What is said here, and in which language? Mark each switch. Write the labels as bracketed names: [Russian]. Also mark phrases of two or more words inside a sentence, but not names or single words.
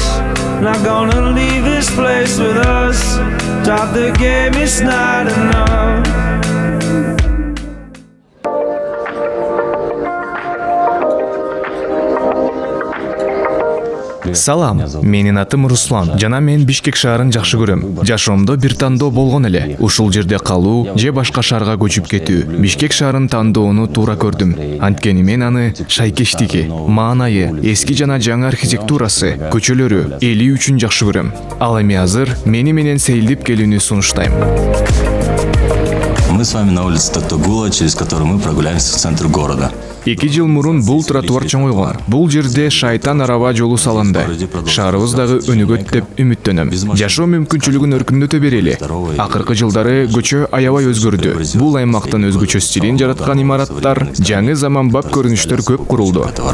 [English] Not gonna leave this place with us. Drop the game, it's not enough. [Kyrgyz] Салам, менин атым Руслан. Жана мен Бишкек шаарын жакшы көрөм. Жашоомдо бир тандоо болгон эле. Ушул жерде калуу же башка шаарга көчүп кетүү. Бишкек шаарын тандоону туура көрдүм. Анткени мен аны шайкештиги, маанайы, эски жана жаңы архитектурасы, көчөлөрү, эли үчүн жакшы көрөм. Ал эми азыр мени менен сейилдип келүүнү сунуштайм. [Russian] Мы с вами на улице Токтогула, через которую мы прогуляемся в центр города. [Kyrgyz] 2 жыл мурун бул тротуар чоңойгон. Бул жерде шайтан араба жолу салынды. Шаарыбыз дагы өнүгөт деп үмүттөнөм. Жашоо мүмкүнчүлүгүн өркүндөтө берели. Акыркы жылдары көчө аябай өзгөрдү. Бул аймактын өзгөчө стилин жараткан имараттар, жаңы заманбап көрүнүштөр көп курулду.